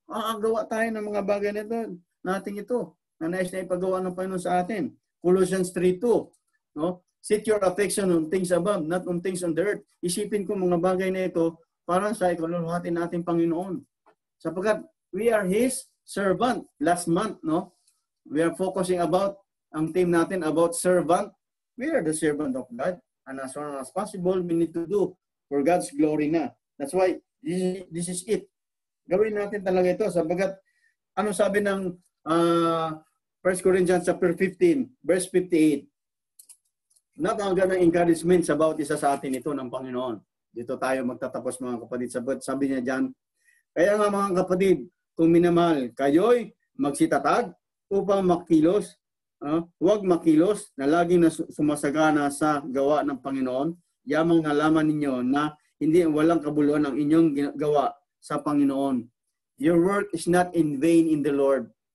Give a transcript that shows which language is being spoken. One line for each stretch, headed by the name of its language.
Filipino: Makakagawa tayo ng mga bagay nito, natin ito, na nais na ipagawa ng Panginoon sa atin.
English: Colossians 3:2, no? Set your affection on things above, not on things on the earth.
Filipino: Isipin ko mga bagay na ito para sa ikaluluhati nating Panginoon. Sapagkat
English: we are His servant. Last month, no? We are focusing about,
Filipino: ang team natin
English: about servant. We are the servant of God. And as soon as possible, we need to do for God's glory na. That's why, this is it.
Filipino: Gawin natin talaga ito. Sapagkat, ano sabi ng 1 Corinthians chapter 15, verse 58, napakaganda ng encouragement sa bawat isa sa atin ito ng Panginoon. Dito tayo magtatapos mga kapatid. Sabi niya dyan, kaya nga mga kapatid, kung minamahal, kayo'y magsitatag upang makilos, huwag makilos na laging sumasagana sa gawa ng Panginoon. Yamang nalaman ninyo na hindi walang kabuluhan ang inyong gawa sa Panginoon.
English: Your work is not in vain in the Lord.